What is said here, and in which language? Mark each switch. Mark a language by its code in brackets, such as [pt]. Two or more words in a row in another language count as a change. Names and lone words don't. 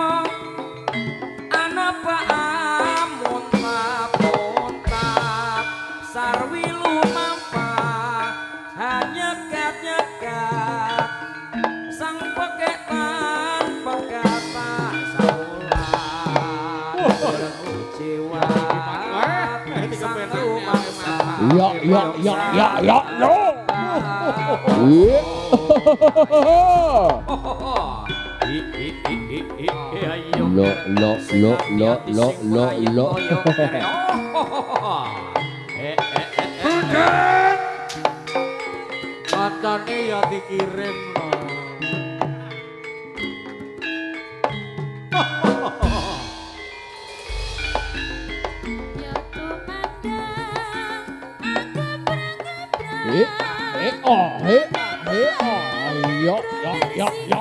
[jv] Ana baamun mapuntak sarwi lumampah hanya nyegat sang peketan pegatan samulan jiwa sang rumangsa Ya, ya, ya, ya, ya, no. Lo, lo, lo, lo, lo, lo, lo. Kancane ya dikirim. Yo, yo, yo, yo.